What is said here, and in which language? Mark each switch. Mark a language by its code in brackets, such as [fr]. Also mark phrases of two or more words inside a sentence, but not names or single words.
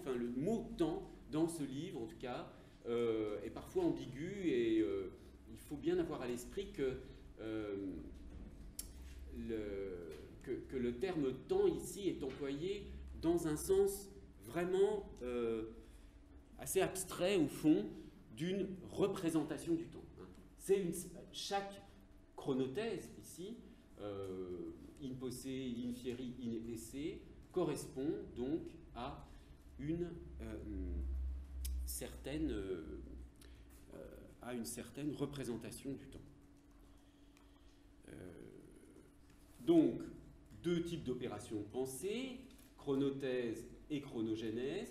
[fr] Enfin, le mot « temps », dans ce livre, en tout cas, est parfois ambigu et il faut bien avoir à l'esprit que que le terme temps ici est employé dans un sens vraiment assez abstrait au fond d'une représentation du temps. Chaque chronothèse ici, [la] in posse, in fieri, in esse, [fr] correspond donc à une certaine représentation du temps. Donc, deux types d'opérations de pensée, chronothèse et chronogénèse.